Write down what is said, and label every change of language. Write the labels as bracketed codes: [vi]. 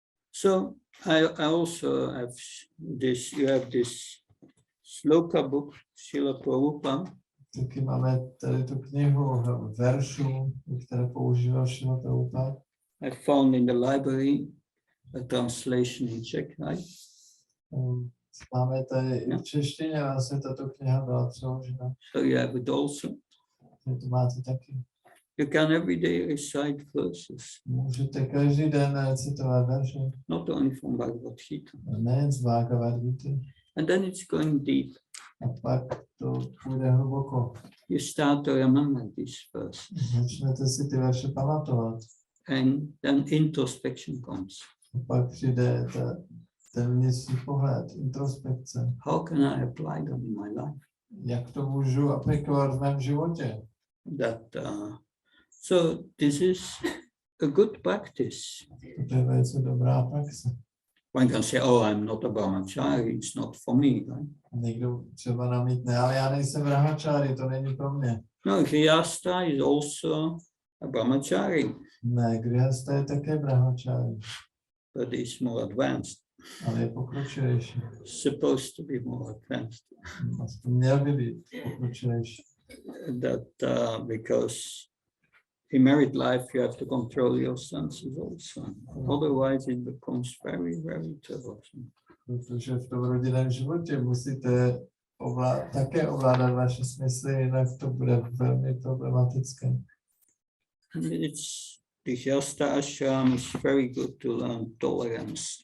[en] So I also have this, you have this sloka book, Srila Prabhupada, [cs] Taky máme tady tu knihu veršů, které používal Srila Prabhupada. [en] I found in the library a translation in Czech, right? [cs] Máme tady i v češtině, vlastně tato kniha byla přeložena. [en] So you have it also. [cs] Vy to máte taky. [en] You can every day recite verses, [cs] Můžete každý den recitovat verše, [en] not only from Bhagavad Gita. [cs] nejen z Bhagavad Gita. [en] And then it's going deep. [cs] A pak to půjde hluboko. [en] You start to remember these verses. [cs] Začnete si ty verše pamatovat. [en] And then introspection comes. [cs] A pak přijde ten vnitřní pohled, introspekce. [en] How can I apply them in my life? [cs] Jak to můžu aplikovat v mém životě? [en] So this is a good practice. [cs] To je velice dobrá praxe. [en] One can say, oh, I'm not a brahmachari, it's not for me, right? [cs] Někdo třeba namítne, ale já nejsem brahmachari, to není pro mě. [en] No, grihastha is also a brahmachari, [cs] Ne, grihasta je také brahmachari, [en] but he's more advanced, [cs] ale je pokročilejší. [en] supposed to be more advanced. [cs] Aspoň měl by být pokročilejší. [en] That because in married life you have to control your senses also. Otherwise it becomes very, very troublesome. [cs] Protože v tom rodinném životě musíte také ovládat vaše smysly, jinak to bude velmi problematické. [en] And the Shasta ashram is very good to learn tolerance.